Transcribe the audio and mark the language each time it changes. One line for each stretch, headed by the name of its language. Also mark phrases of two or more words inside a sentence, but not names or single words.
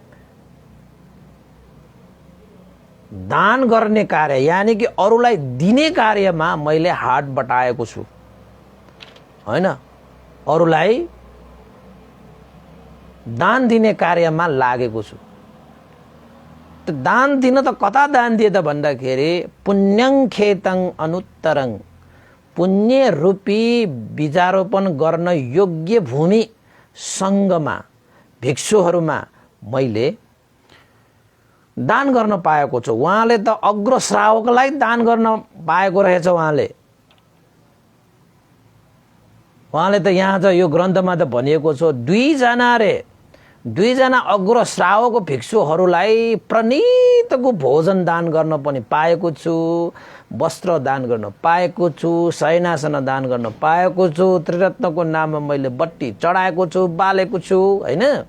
Nepali: दान गर्ने कार्य यानी कि अरूलाई दिने कार्यमा मैले हात बटाएको छु हैन। अरूलाई दान दिने कार्यमा लागेको छु। त दान दिन त कता दान दिए त भन्दाखेरि
Pali: पुण्यं खेतं अनुत्तरं,
Nepali: पुण्य रूपी बीजारोपण गर्न योग्य भूमि सङ्घमा भिक्षुहरूमा मैले दान गर्न पाएको छु। उहाँले त अग्र श्रावकलाई दान गर्न पाएको रहेछ। उहाँले त यहाँ चाहिँ यो ग्रन्थमा त भनिएको छ दुईजना अग्र श्रावक भिक्षुहरूलाई प्रणीतको भोजन दान गर्न पनि पाएको छु, वस्त्र दान गर्न पाएको छु, शयनासन दान गर्न पाएको छु, त्रिरत्नको नाममा मैले बत्ती चढाएको छु, बालेको छु हैन।